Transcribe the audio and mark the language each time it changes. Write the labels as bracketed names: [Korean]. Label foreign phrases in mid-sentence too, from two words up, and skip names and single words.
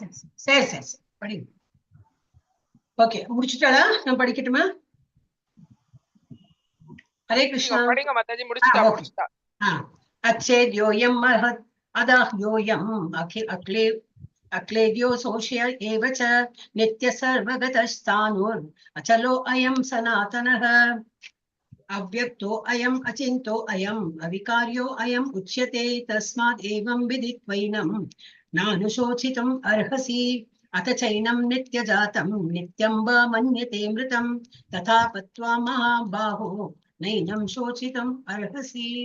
[Tamil] சரி படி. ஓகே முடிச்சிட்டாளா? நான் படிக்கட்டுமா? ஹரே கிருஷ்ணா. படிங்க மாதாஜி. முடிச்சிட்டா. [Sanskrit] अच्छेद्योऽयम् महत् अदाह्योऽयम् अक्लेद्यो शोष्य एवच नित्य सर्वगतस्थाणुर् अचलो अयम् सनातनः अव्यक्तो अयम अचिन्तो अयम अविकार्यो अयम उच्यते तस्माद् एवं विदित्वैनं नानुशोचितुम् अर्हसि अथ चैनं नित्यजातं नित्यं वा मन्यते मृतं तथा पत्वा महाबाहो नैनं शोचितुम् अर्हसि